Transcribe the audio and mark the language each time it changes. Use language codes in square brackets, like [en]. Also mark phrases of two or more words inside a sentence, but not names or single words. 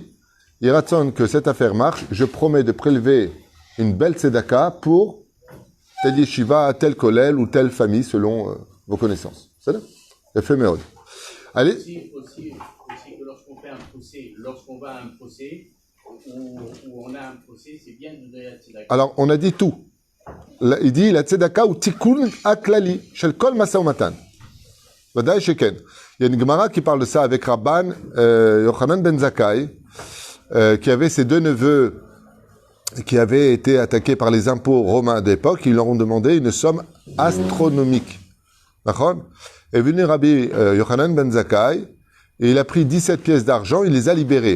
[fr] Il raconte que cette affaire marche, je promets de prélever une belle tzedaka pour telle yeshiva, tel kollel ou telle famille selon vos connaissances. C'est là? Fait méod. Allez. Aussi que lorsqu'on fait un procès, lorsqu'on va à un procès, où on a un procès, c'est bien de donner la tzedaka. Alors, on a dit tout. Il dit la tzedaka ou [he] תיקון הכללי של כל משא ומתן. ודאי שכן. [fr] Il y a une Gemara qui parle de ça avec Rabban Yochanan ben Zakkai, qui avait ses deux neveux qui avaient été attaqués par les impôts romains d'époque. Ils leur ont demandé une somme astronomique. D'accord? Est venu Rabbi Yochanan ben Zakkai, et il a pris 17 pièces d'argent, il les a libérées.